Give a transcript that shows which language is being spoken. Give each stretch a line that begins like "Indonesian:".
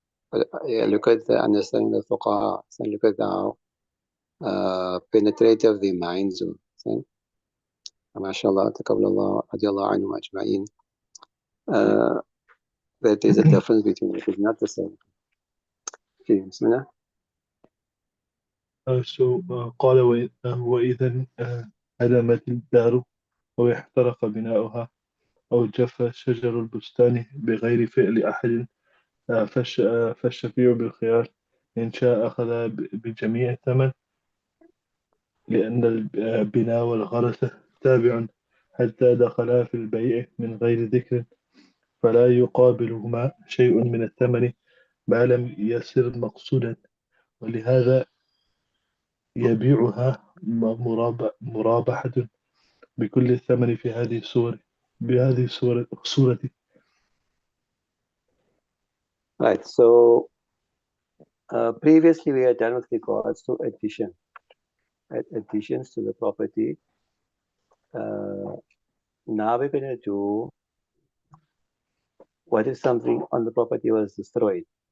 English: But look at the understanding of the fuqaha, and look at how penetrative the minds are. MashaAllah, taqabbalallah, radiallahu anhum ajma'in. That there's a difference between it. It's not the same. Bismillah.
Arabic: قال وإذا هدمت الدار أو احترق بناؤها أو جف شجر البستان بغير فعل أحد فالشفيع بالخيار إن شاء أخذ بجميع الثمن لأن البناء والغرس تابع حتى دخلا في البيع من غير ذكر فلا يقابلهما شيء من الثمن ما لم يصر مقصودا ولهذا يبيعها مرابحة بكل الثمن في هذه الصور بهذه الصورة.
English: Right. So previously we had done with regards to addition, additions to the property. Now we're going to do what if something on the property was destroyed?